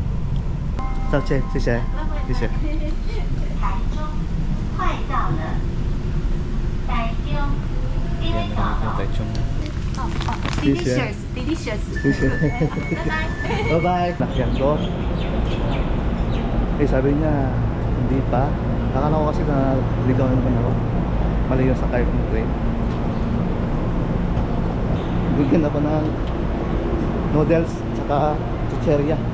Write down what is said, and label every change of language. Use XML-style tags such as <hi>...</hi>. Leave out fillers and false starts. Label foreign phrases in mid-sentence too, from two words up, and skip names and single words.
<zh>Sao Chen, 谢谢，谢谢。Taichung.</zh> <en>Delicious, delicious.</en> <tl>谢谢。</tl> <en>Bye bye.</en> <tl>Nakyan ko. Eh sabi niya, hindi pa. Akala ko kasi na ligaw naman ako. Mali yung sakay kong train. Bigyan ako ng noodles saka chicheria.</tl>